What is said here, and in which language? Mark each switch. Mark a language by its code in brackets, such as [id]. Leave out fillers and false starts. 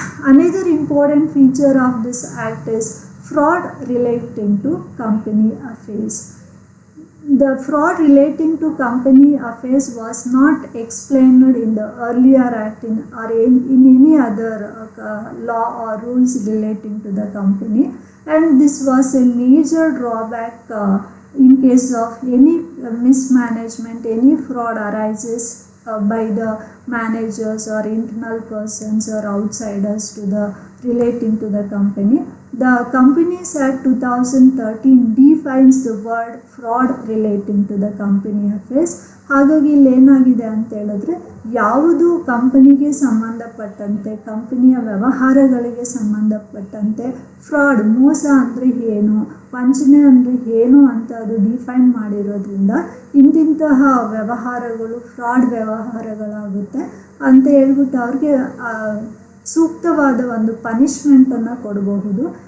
[en] Another important feature of this act is fraud relating to company affairs. The fraud relating to company affairs was not explained in the earlier act or in any other law or rules relating to the company, and this was a major drawback in case of any mismanagement, any fraud arises by the managers or internal persons or outsiders to the relating to the company. The Companies Act 2013 defines the word fraud relating to the company affairs. [kn] ಹಾಗಾಗಿ ಇಲ್ಲಿ ಏನಾಗಿದೆ ಅಂತ ಹೇಳಿದ್ರೆ, ಯಾವುದು ಕಂಪನಿಗೆ ಸಂಬಂಧಪಟ್ಟಂತೆ, ಕಂಪನಿಯ ವ್ಯವಹಾರಗಳಿಗೆ ಸಂಬಂಧಪಟ್ಟಂತೆ ಫ್ರಾಡ್, ಮೋಸ ಅಂದರೆ ಏನು, ವಂಚನೆ ಅಂದರೆ ಏನು ಅಂತ ಅದು ಡಿಫೈನ್ ಮಾಡಿರೋದ್ರಿಂದ ಇಂತಿಂತಹ ವ್ಯವಹಾರಗಳು ಫ್ರಾಡ್ ವ್ಯವಹಾರಗಳಾಗುತ್ತೆ ಅಂತ ಹೇಳ್ಬಿಟ್ಟು ಅವ್ರಿಗೆ ಸೂಕ್ತವಾದ ಒಂದು ಪನಿಷ್ಮೆಂಟನ್ನು ಕೊಡಬಹುದು.